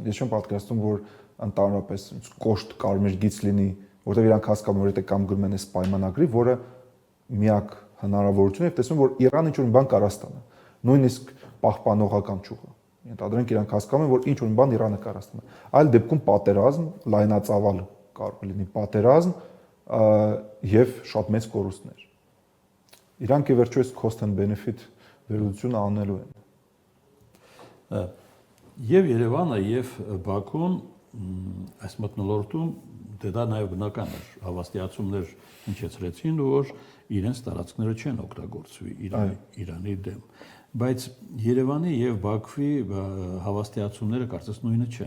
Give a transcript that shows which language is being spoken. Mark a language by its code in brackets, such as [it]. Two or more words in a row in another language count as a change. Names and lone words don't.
[hy] Ես չեմ պատկերացնում, որ ընդհանրապես կոշտ կարմիր գիծ լինի, որտեղ իրանք հասկանում որ եթե կամ գրում են այս պայմանագրի, որը միակ հնարավորությունն է, տեսնում որ Իրանը ինչ-որ բան կարող ստանա։ Նույնիսկ պահպանողական ճյուղը։ Ենթադրենք իրանք հասկանում են, որ ինչ-որ բան Իրանը կարող ստանա։ Այլ դեպքում պատերազմ, լայնածավալ կարող լինի պատերազմ եւ շատ մեծ կորուստներ։ Իրանք ի վերջո այս [en] cost and benefit [hy] վերլուծությունը անելու են։ Եվ Երևանը եւ Բաքուն այս մթնոլորտում դա նաեւ բնական է, հավաստիացումներ հնչեցրեցին, որ իրենց տարածքները չեն օգտագործվի Իրանի դեմ։ Բայց Երևանի եւ Բաքվի հավաստիացումները կարծես նույնը չեն։